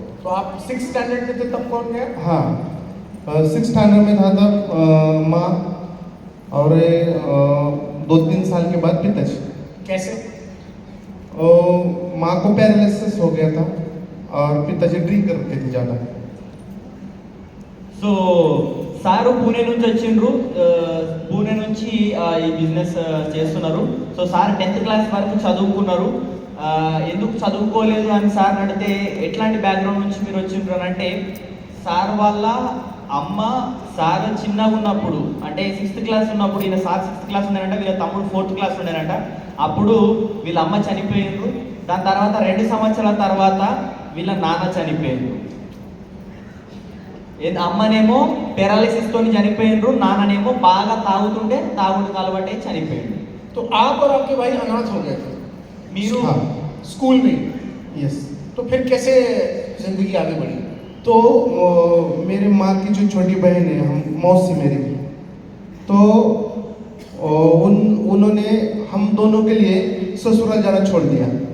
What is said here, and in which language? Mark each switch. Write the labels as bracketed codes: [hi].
[hi] तो आप 6th standard में थे तब कौन गया? हाँ, 6th स्टैंडर्ड में था तब माँ, और 2-3 साल के बाद पिताजी। कैसे? माँ को पैरालिसिस हो गया था और पिताजी ड्रिंक करते थे ज़्यादा। [te] సో సారు పూణే నుంచి వచ్చిండ్రు, పూణే నుంచి ఈ బిజినెస్ చేస్తున్నారు. సో సార్ 10th క్లాస్ వరకు చదువుకున్నారు. ఎందుకు చదువుకోలేదు అని సార్ అడిగితే ఎట్లాంటి బ్యాక్గ్రౌండ్ నుంచి మీరు వచ్చిండ్రు అని అంటే, సార్ వాళ్ళ అమ్మ సార్ చిన్నగా ఉన్నప్పుడు అంటే 6th క్లాస్ ఉన్నప్పుడు, ఈయన సార్ 6th క్లాస్ ఉన్నారంట, వీళ్ళ తమ్ముడు 4th క్లాస్ ఉన్నారంట. అప్పుడు వీళ్ళ అమ్మ చనిపోయిండ్రు. దాని తర్వాత 2 సంవత్సరాల తర్వాత వీళ్ళ నాన్న చనిపోయిండ్రు. అమ్మనేమో పెరాలిసిస్ తోని చనిపోయిండ్రు, నాన్ననేమో బాగా తాగుతుంటే తాగుడుకు అలవాటై చనిపోయిండ్రు. [hi] तो आप और आपके भाई अनाथ हो गए थे मीरू? हाँ, स्कूल में। [en] Yes. [hi] तो फिर कैसे जिंदगी आगे बढ़ी? तो मेरे माँ की जो छोटी बहन है, हम मौसी मेरी, तो उन्होंने हम दोनों के लिए ससुराल जाना छोड़ दिया।